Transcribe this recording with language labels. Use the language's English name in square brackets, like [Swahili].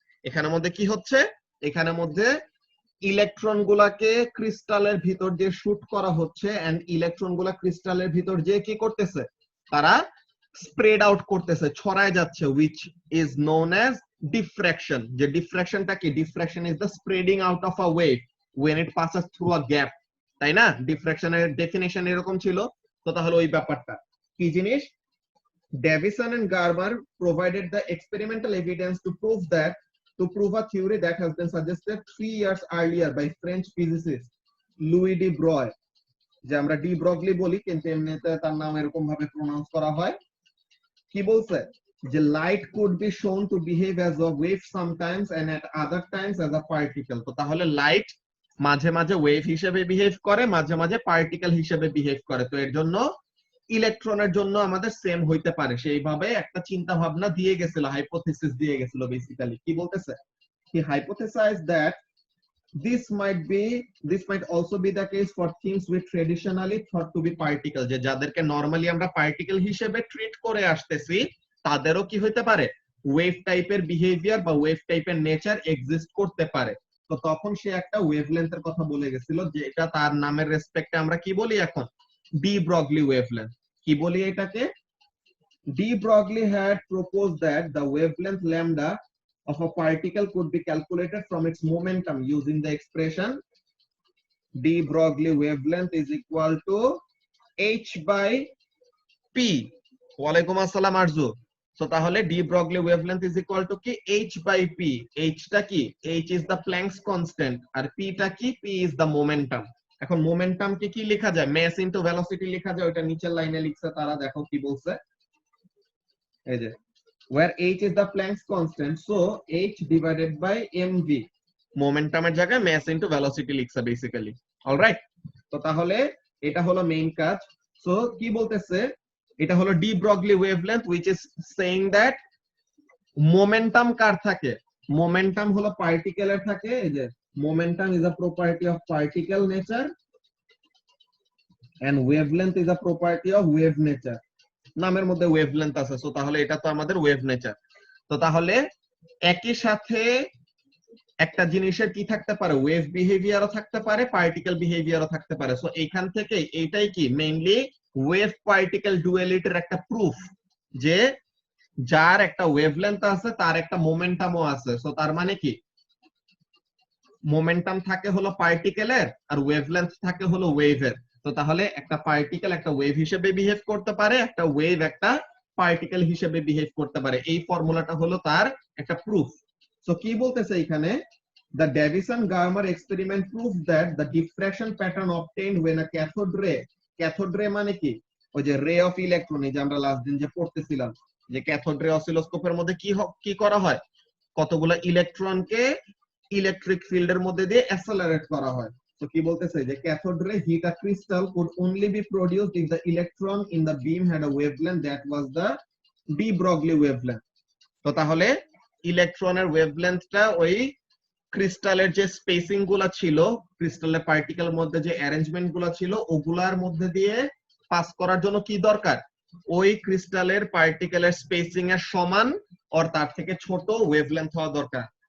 [Bangla] এখানের মধ্যে কি হচ্ছে, এখানের মধ্যে ইলেকট্রন গুলাকে ক্রিস্টালের ভিতর দিয়ে শুট করা হচ্ছে, এন্ড ইলেকট্রন গুলা ক্রিস্টালের ভিতর দিয়ে কি করতেছে, তারা স্প্রেড আউট করতেছে, ছড়ায় যাচ্ছে, [English] which is known as diffraction. [Bangla] যে ডিফ্র্যাকশনটা কি, [English] diffraction is the spreading out of a wave when it passes through a gap, [Bangla] তাই না? ডিফ্র্যাকশনের ডেফিনিশন এরকম ছিল। তো তাহলে ওই ব্যাপারটা কি জিনিস, [English] Davison and Garber provided the experimental evidence to prove a theory that has been suggested 3 years earlier by French physicist Louis de Broglie, [Bangla] যে আমরা ডি ব্রগলি বলি কিন্তু এমনিতে তার নাম এরকম ভাবে প্রনাউন্স করা হয়। কি বলছে, [English] যে light could be shown to behave as a wave sometimes and at other times as a particle. [Bangla] তো তাহলে লাইট মাঝে মাঝে ওয়েভ হিসেবে বিহেভ করে, মাঝে মাঝে পার্টিকেল হিসেবে বিহেভ করে। তো এর জন্য ইলেকট্রনের জন্য আমাদের সেম হইতে পারে, সেইভাবে একটা চিন্তা ভাবনা দিয়ে গেছিল, হাইপোথিসিস দিয়ে গেছিল বেসিক্যালি। কি বলতেছে? [English] he hypothesized that this might also be the case for things we traditionally thought to be particle, [Bangla] যে যাদেরকে নরমালি আমরা পার্টিকেল হিসেবে ট্রিট করে আসতেছি তাদেরও কি হইতে পারে, ওয়েভ টাইপের বিহেভিয়ার বা ওয়েভ টাইপের নেচার এক্সিস্ট করতে পারে। তো তখন সে একটা ওয়েভলেন্থের কথা বলে গেছিল, যে এটা তার নামের রেসপেক্টে আমরা কি বলি এখন, ডি ব্রগলি ওয়েভলেন্থ। কি বলি এটাকে? [English] De Broglie had proposed that the wavelength lambda of a particle could be calculated from its momentum using the expression d Broglie wavelength is equal to h by p. [Arabic] ওয়ালাইকুম আসসালাম [English] Arju. [Bangla] তো তাহলে [English] d Broglie wavelength is equal to কি, h by p। [Bangla] h টা কি? [English] h is the Planck's constant, [Bangla] আর p টা কি? [English] p is the momentum। [Bangla] এখন মোমেন্টাম কে কি লেখা যায়? mass into velocity লেখা যায়। ওটা নিচের লাইনে লিখছে তারা, দেখো কি বলছে, এই যে [English] where h is the Planck's constant, so h divided by mv, [Bangla] মোমেন্টামের জায়গায় mass into velocity লিখছে বেসিক্যালি। অলরাইট, তো তাহলে এটা হলো মেইন কাজ। সো কি বলতেছে, এটা হলো de Broglie wavelength [English] which is saying that [Bangla] momentum কার থাকে, মোমেন্টাম হলো পার্টিকেলের থাকে। এই যে [English] Momentum is a property of particle nature and wavelength is a property of wave nature। [Bangla] নামের মধ্যে ওয়েভলেন্থ আছে, সো তাহলে এটা তো আমাদের ওয়েভ নেচার। তো তাহলে একই সাথে একটা জিনিসের কি থাকতে পারে, ওয়েভ বিহেভিয়ারও থাকতে পারে, পার্টিকেল বিহেভিয়ারও থাকতে পারে। সো এইখান থেকে এইটাই কি মেইনলি ওয়েভ পার্টিকেল ডুয়ালিটির একটা প্রুফ, যে যার একটা ওয়েভলেন্থ আছে তার একটা মোমেন্টামও আছে। সো তার মানে কি, মোমেন্টাম থাকে হলো পার্টিকেলের আর ওয়েভলেন্থ থাকে হলো ওয়েভের। তো তাহলে একটা পার্টিকেল একটা ওয়েভ হিসেবে বিহেভ করতে পারে, একটা ওয়েভ একটা পার্টিকেল হিসেবে বিহেভ করতে পারে। এই ফর্মুলাটা হলো তার একটা প্রুফ। সো কি বলতেছে এখানে, [English] the Davison-Garmer experiment proved that the diffraction pattern obtained when a cathode ray [Bangla] মানে কি, ওই যে রে অফ ইলেকট্রন, এই যে আমরা লাস্ট দিন যে পড়তেছিলাম যে ক্যাথোড রে অসিলোস্কোপের মধ্যে কি করা হয়, কতগুলো ইলেকট্রনকে ইলেকট্রিক ফিল্ডের মধ্যে দিয়ে অ্যাসেলারেট করা হয়। তো কি বলতেছে, যে [English] cathode ray hit a crystal could only be produced if the electron in the beam had a wavelength that was the de Broglie wavelength। [Bangla] তো তাহলে ইলেকট্রনের ওয়েভলেন্থটা ওই ক্রিস্টালের যে স্পেসিং গুলা ছিল, ক্রিস্টালের পার্টিকেলের মধ্যে যে অ্যারেঞ্জমেন্ট গুলা ছিল, ওগুলার মধ্যে দিয়ে পাস করার জন্য কি দরকার, ওই ক্রিস্টালের পার্টিকেলের স্পেসিং এর সমান আর তার থেকে ছোট ওয়েভলেন্থ হওয়া দরকার।